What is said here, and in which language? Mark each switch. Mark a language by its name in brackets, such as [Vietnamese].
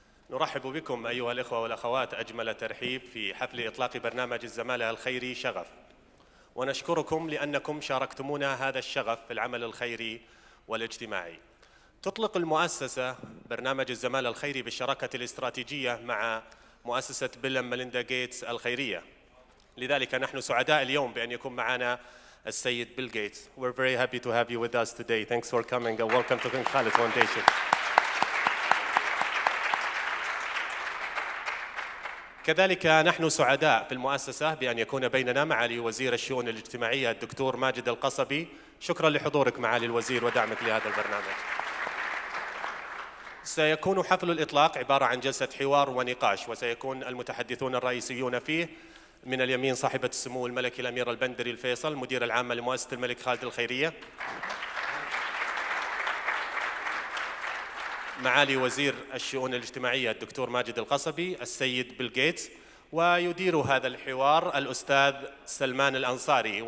[Arabic] نرحب بكم أيها الإخوة والأخوات أجمل ترحيب في حفل إطلاق برنامج الزمالة الخيري شغف، ونشكركم لأنكم شاركتمونا هذا الشغف في العمل الخيري والاجتماعي. تطلق المؤسسة برنامج الزمالة الخيري بالشراكة الاستراتيجية مع مؤسسة ميليندا غيتس الخيرية. لذلك نحن سعداء اليوم بأن يكون معنا السيد بيل غيتس. [English] We're very happy to have you with us today. Thanks for coming and welcome to King Khalid Foundation. [Arabic] كذلك نحن سعداء في المؤسسة بأن يكون بيننا معالي وزير الشؤون الاجتماعية الدكتور ماجد القصبي. شكرا لحضورك معالي الوزير ودعمك لهذا البرنامج. سيكون حفل الإطلاق عبارة عن جلسة حوار ونقاش، وسيكون المتحدثون الرئيسيون فيه من اليمين صاحبة السمو الملكي الأميرة البندري الفيصل مدير العامة لمؤسسة الملك خالد الخيرية، معالي وزير الشؤون الاجتماعية الدكتور ماجد القصبي، السيد بيل غيتس، ويدير هذا الحوار الأستاذ سلمان الأنصاري.